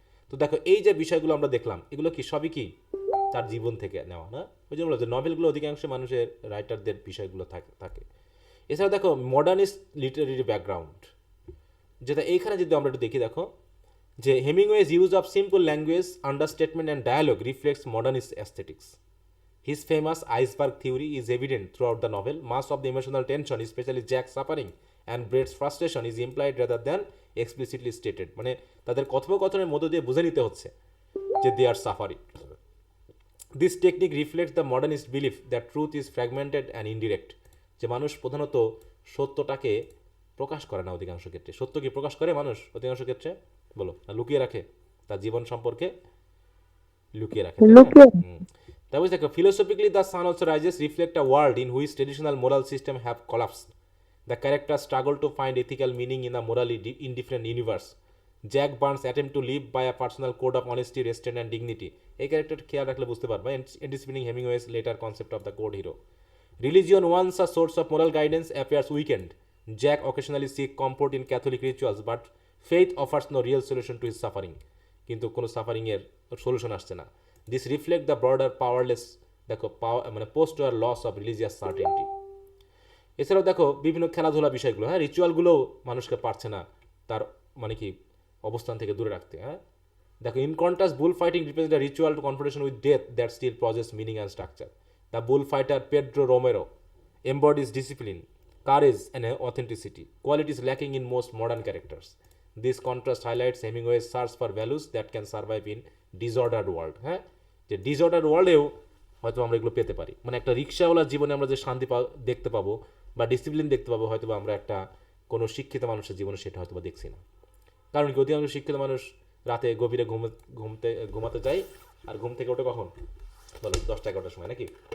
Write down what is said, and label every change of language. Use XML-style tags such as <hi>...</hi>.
<bn>তো দেখো এই যে বিষয়গুলো আমরা দেখলাম, এগুলো কি সবই কি তার জীবন থেকে নেওয়া, না? ওই জন্য যে নভেলগুলো অধিকাংশ মানুষের রাইটারদের বিষয়গুলো থাকে।</bn> <en>এছাড়া দেখো modernist literary background,</en> <bn>যেটা এইখানে যদি আমরা একটু দেখি,</bn> <en>দেখো যে Hemingway's use of simple language, understatement and dialogue reflects modernist aesthetics. His famous iceberg theory is evident throughout the novel. Much of the emotional tension, especially Jack's suffering and Brett's frustration, is implied rather than explicitly stated.</en> <bn>মানে তাদের কথোপকথনের মধ্য দিয়ে বুঝে নিতে হচ্ছে যে</bn> <en>they are suffering. This technique reflects the modernist belief that truth is fragmented and indirect.</en> <bn>যে মানুষ প্রধানত সত্যটাকে প্রকাশ করে না অধিকাংশ ক্ষেত্রে। সত্য কি প্রকাশ করে মানুষ অধিকাংশ ক্ষেত্রে? বলো, না লুকিয়ে রাখে, তার জীবন সম্পর্কে লুকিয়ে রাখে।</bn> <en>That was like philosophically, the sun also rises reflect a world in which traditional moral system have collapsed. The characters struggle to find ethical meaning in a morally indifferent universe. Jack Barnes' attempt to live by a personal code of honesty, restraint and dignity.</en> <bn>এই character খেয়াল রাখলে বুঝতে পারবা,</bn> <en>anticipating Hemingway's later concept of the code hero. Religion, once a source of moral guidance, appears weakened. Jack occasionally seeks comfort in Catholic rituals, but faith offers no real solution to his suffering.</en> <bn>কিন্তু কোনো suffering এর solution আসছে না।</bn> <en>This reflects the broader powerless, দেখো, মানে post war loss of religious certainty.</en> <bn>এছাড়াও দেখো বিভিন্ন খেলাধুলা বিষয়গুলো, হ্যাঁ, রিচুয়ালগুলো মানুষকে পারছে না তার মানে কি অবস্থান থেকে দূরে রাখতে, হ্যাঁ।</bn> <en>দেখো, in contrast bull fighting represent a ritual to confrontation with death that still possess meaning and structure. The bull fighter Pedro Romero embodies discipline, courage and authenticity, qualities lacking in most modern characters. This contrast highlights Hemingway's search for values that can survive in disordered world,</en> <bn>হ্যাঁ, যে disorder ওয়ার্ল্ডেও হয়তো আমরা এগুলো পেতে পারি। মানে একটা রিক্সাওয়ালার জীবনে আমরা যে শান্তি দেখতে পাবো বা ডিসিপ্লিন দেখতে পাবো, হয়তো আমরা একটা কোনো শিক্ষিত মানুষের জীবনে সেটা হয়তো বা দেখছি না। কারণ কি অধিকাংশ শিক্ষিত মানুষ রাতে গভীরে ঘুমাতে যায়, আর ঘুম থেকে ওঠে কখন বলো? 10-11টার সময়, নাকি?</bn>